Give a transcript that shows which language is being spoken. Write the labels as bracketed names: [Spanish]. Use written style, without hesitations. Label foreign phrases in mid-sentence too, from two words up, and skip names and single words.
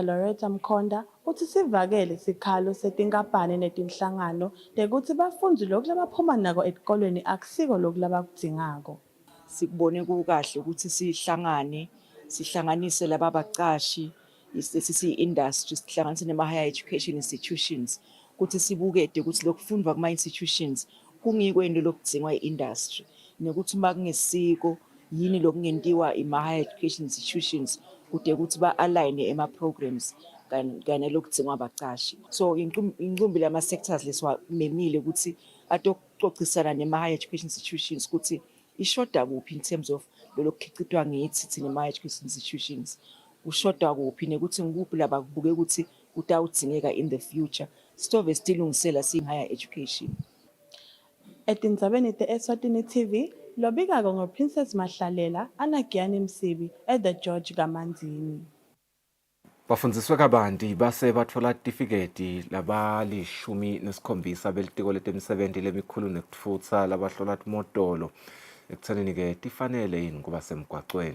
[Swati] Loretta Mkhonda uthi sivakele sikhalo setinkampani netinhlangano lekuthi bafundzi lokhu labaphuma nako etikolweni akusiko lokhu labakudingako. Sikubone kukahle ukuthi sihlanganise laba baqashi industry sihlanganise nema- [English] higher education institutions [Swati] ukuthi sibukede ukuthi lokufundwa kuma-institutions kungikweni lokudingwa i-industry nekuthi uma kungesiko yini lokungentiwa ima- [English] higher education institutions [Swati] kude ukuthi ba-align ema-programs kanye lokudzingwa abacashi. So inqumbi lama-sectors lesiwamemile ukuthi atokucocisana nema- [English] higher education institutions [Swati] ukuthi ishoda kuphi [English] in terms of [Swati] lokukhiqitwa ngithi thina ema- [English] higher education institutions. [Swati] Kushoda kuphi nekuthi ngikuphi labakubuke ukuthi kutawudzingeka [English] in the future. [Swati] Sitove sitilungisela [English] higher education. [Swati] Etindzabeni te-Eswatini TV, lobika-ko ngo-Princess Mahlalela, Anagiani Msibi, The George Kamanzini. Bafundziswe kabanti base batfola tifiketi laba-17 belitiko letemisebenti lemikhulu nekutfutsa labahlola timotolo ekuthenini-ke tifanele yini kuba semgwacweni.